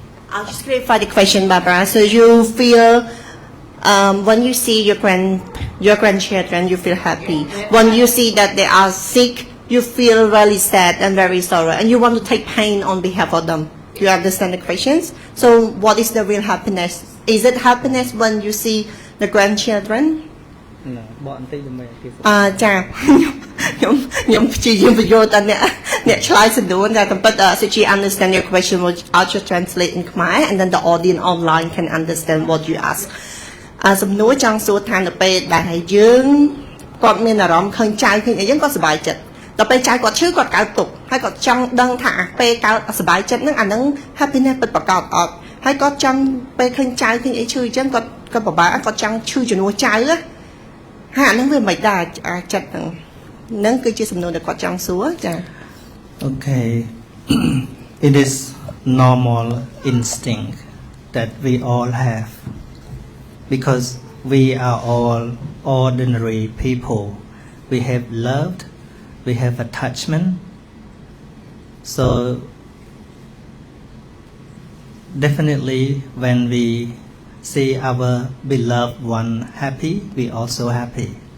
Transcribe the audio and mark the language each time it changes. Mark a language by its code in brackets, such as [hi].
[en] I'll just clarify the question, Barbara. So you feel when you see your grandchildren, you feel happy. When you see that they are sick, you feel really sad and very sorrow, and you want to take pain on behalf of them. You understand the questions? So what is the real happiness? Is it happiness when you see the grandchildren? No, what I'm thinking about is [km] ចាខ្ញុំព្យាយាមបញ្យល់តែអ្នកឆ្លើយសំណួរតែប៉ុន្តែ [en] so she understand your question I'll just translate in Khmer and then the audience online can understand what you ask [km] សំណួរចង់សួរថានៅពេលដែលយើង គាត់មានអារម្មណ៍ឃើញចៅឃើញអីចឹងគាត់សប្បាយចិត្តដល់ពេលចៅគាត់ឈឺគាត់កើតទុក្ខហើយគាត់ចង់ដឹងថាពេលកើតសប្បាយចិត្តហ្នឹងអាហ្នឹង happiness ពិតប្រាកដអត់ហើយគាត់ចង់ពេលឃើញចៅឃើញអីឈឺអញ្ចឹងគាត់ពិបាកគាត់ចង់ឈឺជំនួសចៅហើយអាហ្នឹងវាមិនដែរចិត្តហ្នឹងគឺជាសំណួរដែលគាត់ចង់សួរចា [en] Okay. It is normal instinct that we all have because we are all ordinary people. We have loved, we have attachment. So definitely when we see our beloved one happy, we also happy.